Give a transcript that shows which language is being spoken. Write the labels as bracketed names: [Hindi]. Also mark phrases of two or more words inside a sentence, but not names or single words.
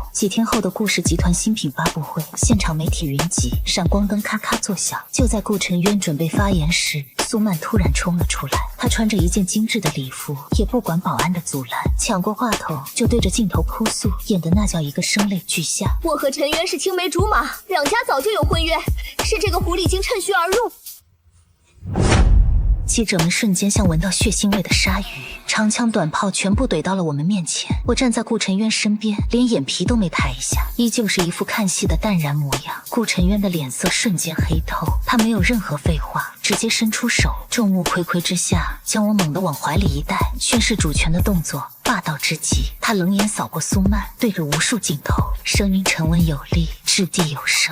[Chinese] 幾天後的顧氏集团新品發布會，現場媒體雲集，閃光燈咔咔作響。就在顧晨淵準備發言時，蘇曼突然衝了出來。她穿着一件精致的禮服，也不管保安的阻攔，搶過話筒就對着鏡頭哭訴，演得那叫一個聲淚俱下。我和陈渊是青梅竹馬，两家早就有婚约，是这个狐狸精趁虚而入。记者们瞬间像闻到血腥味的鲨鱼，长枪短炮全部怼到了我们面前。我站在顧晨淵身邊，連眼皮都沒抬一下，依舊是一副看戲的淡然模樣。顧晨淵的臉色瞬間黑透，他沒有任何廢話，直接伸出手，眾目睽睽之下將我猛地往懷裡一帶，宣示主權的動作霸道之極。他冷眼掃過蘇曼，對着無數鏡頭，聲音沉穩有力，掷地有聲。